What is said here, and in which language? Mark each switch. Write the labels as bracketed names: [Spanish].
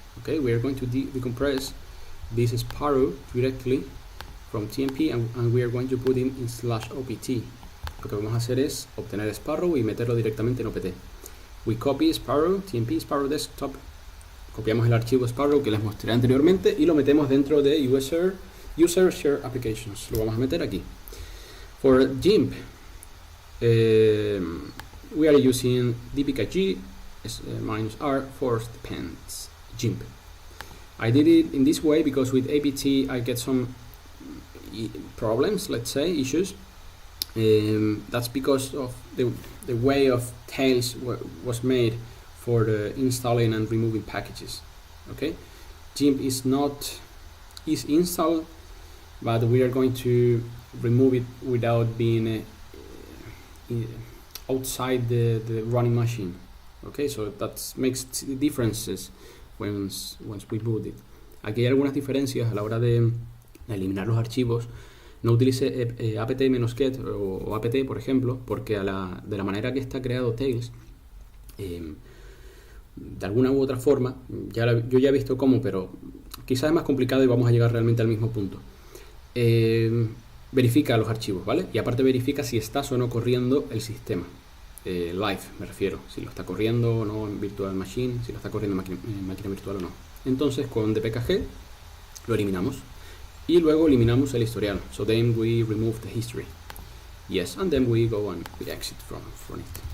[English] Okay, we are going to decompress this Sparrow directly from TMP and we are going to put it in /opt. [Spanish] Lo que vamos a hacer es obtener Sparrow y meterlo directamente en OPT. [English] We copy Sparrow, TMP Sparrow Desktop. [Spanish] Copiamos el archivo Sparrow que les mostré anteriormente y lo metemos dentro de User Share Applications. Lo vamos a meter aquí. [English] For GIMP, we are using dpkg -r force depends GIMP. I did it in this way because with apt I get some problems, let's say, issues. That's because of the way of DTails was made for the installing and removing packages. Okay, GIMP is installed but we are going to remove it without being outside the running machine. Okay, so that makes differences once we boot it. [Spanish] Aquí hay algunas diferencias a la hora de eliminar los archivos. No utilice apt-get o apt, por ejemplo, porque de la manera que está creado Tails, de alguna u otra forma, yo ya he visto cómo, pero quizás es más complicado y vamos a llegar realmente al mismo punto. Verifica los archivos, ¿vale? Y aparte verifica si estás o no corriendo el sistema. Live, me refiero, si lo está corriendo o no en Virtual Machine, si lo está corriendo en máquina virtual o no. Entonces con dpkg lo eliminamos y luego eliminamos el historial. [English] So then we remove the history. Yes, and then we go and we exit from it.